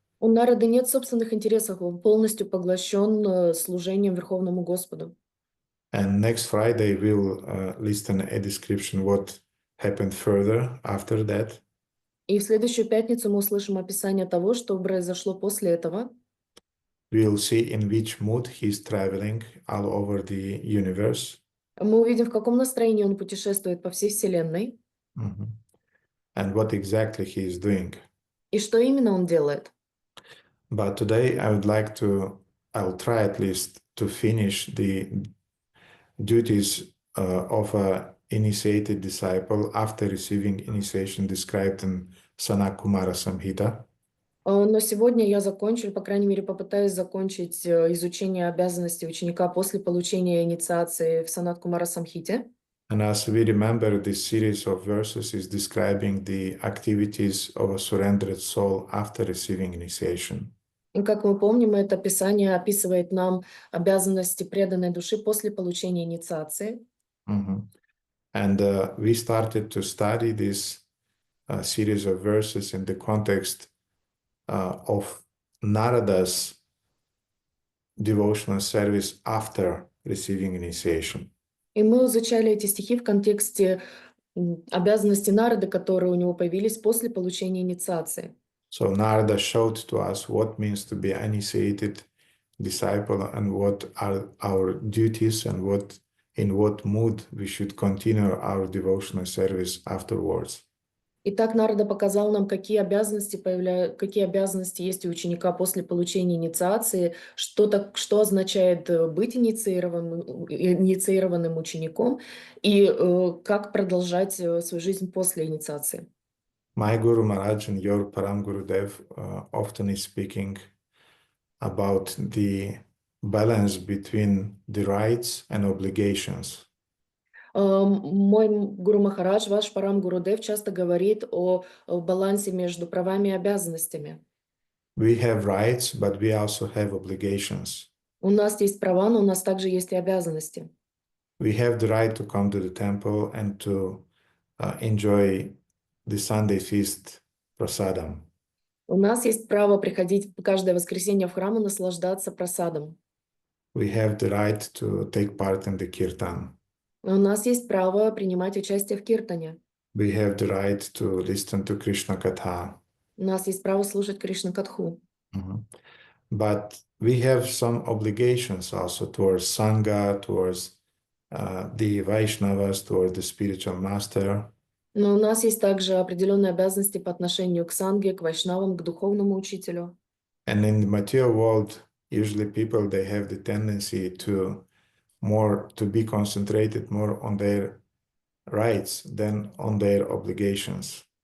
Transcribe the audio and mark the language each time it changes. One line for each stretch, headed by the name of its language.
Russian: У Нарады нет собственных интересов, он полностью поглощен служением Верховному Господу.
English: And next Friday we'll listen a description what happened further after that.
Russian: И в следующую пятницу мы услышим описание того, что произошло после этого.
English: We'll see in which mood he's traveling all over the universe.
Russian: Мы увидим, в каком настроении он путешествует по всей Вселенной.
English: And what exactly he is doing.
Russian: И что именно он делает.
English: But today I'll try at least to finish the duties of a initiated disciple after receiving initiation described in Sanat Kumara Samhita.
Russian: Но сегодня я закончу, по крайней мере, попытаюсь закончить изучение обязанностей ученика после получения инициации в Санат Кумара Самхите.
English: And as we remember, this series of verses is describing the activities of a surrendered soul after receiving initiation.
Russian: И как мы помним, это Писание описывает нам обязанности преданной души после получения инициации.
English: And we started to study this series of verses in the context of Narada's devotional service after receiving initiation.
Russian: И мы изучали эти стихи в контексте обязанностей Нарады, которые у него появились после получения инициации.
English: So Narada showed to us what means to be an initiated disciple and what are our duties and in what mood we should continue our devotional service afterwards.
Russian: Итак, Нарада показал нам, какие обязанности есть у ученика после получения инициации, что означает быть инициированным учеником и как продолжать свою жизнь после инициации.
English: My Guru Maharaj and your Param Gurudev often is speaking about the balance between the rights and obligations.
Russian: Мой Гуру Махарадж, ваш Парам Гурудев, часто говорит о балансе между правами и обязанностями.
English: We have rights, but we also have obligations.
Russian: У нас есть права, но у нас также есть и обязанности.
English: We have the right to come to the temple and to enjoy the Sunday feast prasadam.
Russian: У нас есть право приходить каждое воскресенье в храм и наслаждаться прасадом.
English: We have the right to take part in the kirtan.
Russian: У нас есть право принимать участие в киртане.
English: We have the right to listen to Krishna Katha.
Russian: У нас есть право слушать Кришна Катху.
English: But we have some obligations also towards Sangha, towards the Vaishnavas, towards the spiritual master.
Russian: Но у нас есть также определенные обязанности по отношению к санге, к вайшнавам, к духовному учителю.
English: And in the material world, usually people, they have the tendency to be concentrated more on their rights than on their obligations.